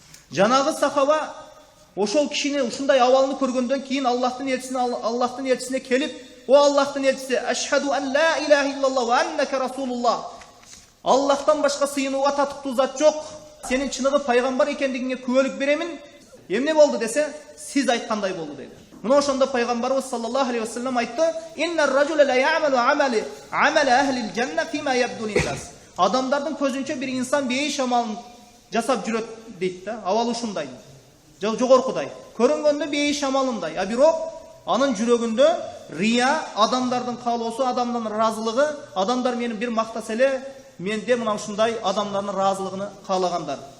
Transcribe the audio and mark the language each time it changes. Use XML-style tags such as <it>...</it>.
<ky>Жанагы сахаба ошол кишини ушундай абалын көргөндөн кийин Аллахтын элчисине келип, "О Аллахтын элчиси,</ky> <ar>ашхаду ан ла илаха иллаллах ва аннака расулуллах.</ar> <ky>Аллахтан башка сыйынууга татыктуу зат жок. Сенин чыныгы пайгамбар экендигиңе күбөлүк беремин." Эмне болду десе, сиз айткандай болду деди. Мына ошондо пайгамбарыбыз</ky> <ar>саллаллаху алейхи ва саллям</ar> <ky>айтты:</ky> <ar>"Иннар ражула ла я'малу амала ахлил жанна фима ябду лин-нас."</ar> <ky>Адамдардын көзүнчө бир инсан бейиш амалын жасап жүрөт дейт да. Абалы ушундай. Жогоркудай. Көрүнгөндө бейиш амалындай, а бирок анын жүрөгүндө рия, адамдардын каалоосу, адамдын ыраазылыгы, адамдар мени бир мактаса эле, менде мына ушундай адамдардын ыраазылыгын каалагандар.</ky>